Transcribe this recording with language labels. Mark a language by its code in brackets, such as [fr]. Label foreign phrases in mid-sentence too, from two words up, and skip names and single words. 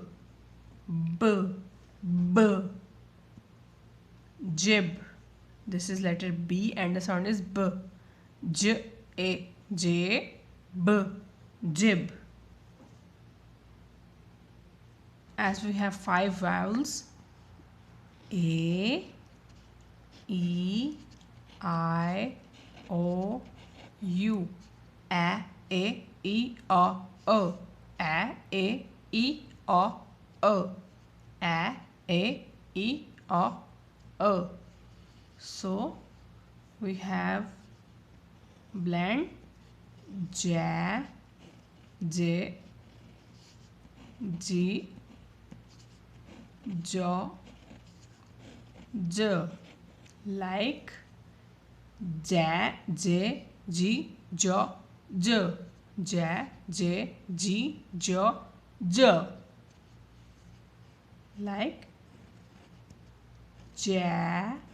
[en] B. B. Jib. This is letter B and the sound is B. J. A. J. B. Jib. As we have 5 vowels: A, E, I, O, U. A, E, O, O. A, E, O, O. A, E, O, O. So we have blend J, J, G, J, J, like J, J, G, J, J, J, J, G, J, J, like J,